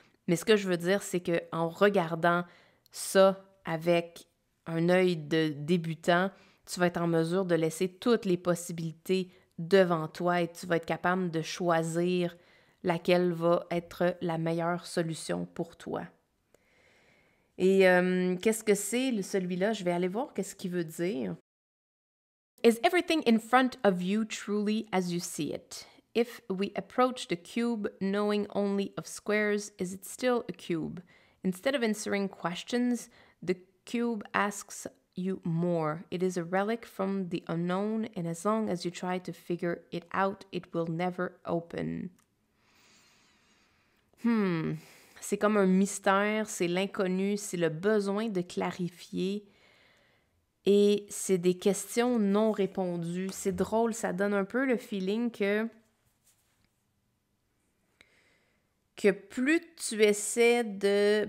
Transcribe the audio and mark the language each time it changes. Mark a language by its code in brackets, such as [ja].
[fr] Mais ce que je veux dire, c'est qu'en regardant ça avec un œil de débutant, tu vas être en mesure de laisser toutes les possibilités devant toi et tu vas être capable de choisir laquelle va être la meilleure solution pour toi. Et qu'est-ce que c'est celui-là? Je vais aller voir qu'est-ce qu'il veut dire. [en] Is everything in front of you truly as you see it? If we approach the cube knowing only of squares, is it still a cube? Instead of answering questions, the cube asks you more. It is a relic from the unknown, and as long as you try to figure it out, it will never open. [fr] C'est comme un mystère, c'est l'inconnu, c'est le besoin de clarifier. Et c'est des questions non répondues. C'est drôle, ça donne un peu le feeling que plus tu essaies de...